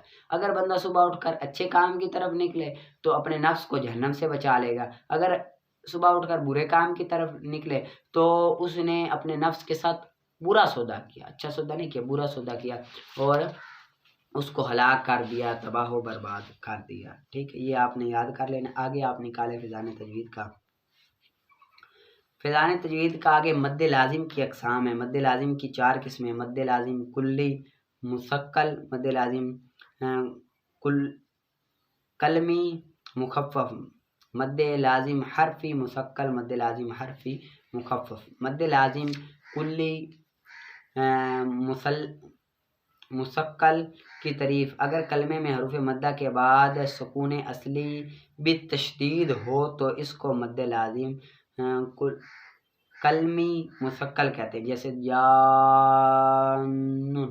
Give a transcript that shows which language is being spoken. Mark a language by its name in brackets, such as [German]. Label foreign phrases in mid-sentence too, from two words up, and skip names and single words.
[Urdu] اگر بندہ صبح اٹھ کر اچھے کام کی طرف نکلے تو اپنے نفس کو جہنم سے بچا لے گا، اگر صبح اٹھ کر برے کام کی طرف نکلے تو اس نے اپنے نفس کے ساتھ برا سودا کیا، اچھا سودا نہیں کیا، برا سودا کیا اور اس کو ہلاک کر دیا، تباہ و برباد کر دیا۔ ٹھیک ہے، یہ آپ نے یاد کر لینا۔ آگے آپ نکالے فیضان تجوید کا۔ فیضان تجوید کا آگے مد لازم کی اقسام ہیں۔ مد لازم کی 4 قسمیں: مد لازم کلی، مثقل، مد لازم کلمی، مخفف، مد لازم حرفی مثقل، مد لازم حرفی مخفف۔ مد لازم کلی مثقل کی تعریف: اگر کلمے میں حروف مدہ کے بعد سکون اصلی بالتشدید ہو تو اس کو مد لازم کلمی مثقل کہتے ہیں، جیسے جانن۔